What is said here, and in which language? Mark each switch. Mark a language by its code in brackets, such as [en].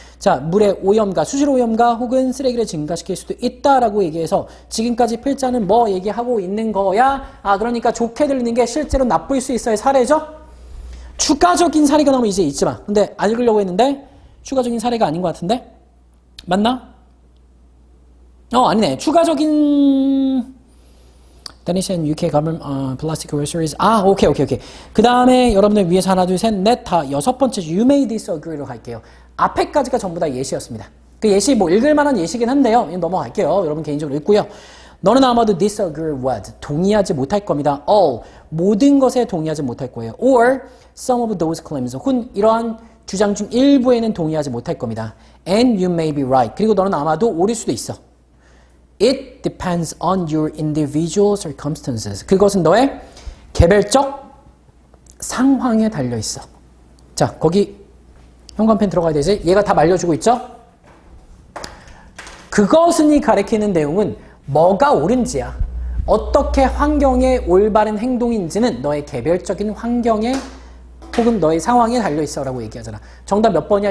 [ko] 자, 물의 오염과 수질 오염과 혹은 쓰레기를 증가시킬 수도 있다라고 얘기해서 지금까지 필자는 뭐 얘기하고 있는 거야? 그러니까 좋게 들리는 게 실제로 나쁠 수 있어의 사례죠? 추가적인 사례가 나오면 이제 잊지 마. 근데 안 읽으려고 했는데 추가적인 사례가 아닌 것 같은데? 맞나? 아니네. [en] 추가적인 Danish and UK government plastic groceries. [ko] 오케이. 그 다음에 여러분들 위에서 하나, 둘, 셋, 넷 다 6번째 you may disagree로 갈게요. 앞에까지가 전부 다 예시였습니다. 그 예시 뭐 읽을 만한 예시긴 한데요. 넘어갈게요. 여러분 개인적으로 읽고요. 너는 아마도 [en] disagree with, [ko] 동의하지 못할 겁니다. all, 모든 것에 동의하지 못할 거예요. [en] or some of those claims, [ko] 혹은 이러한 주장 중 일부에는 동의하지 못할 겁니다. [en] and you may be right. [ko] 그리고 너는 아마도 옳을 수도 있어. [en] It depends on your individual circumstances. [ko] 그것은 너의 개별적 상황에 달려있어. 자, 거기 현관펜 들어가야 되지? 얘가 다 말려주고 있죠? 그것은이 가리키는 내용은 뭐가 옳은지야. 어떻게 환경에 올바른 행동인지는 너의 개별적인 환경에 혹은 너의 상황에 달려있어 라고 얘기하잖아. 정답 몇 번이야?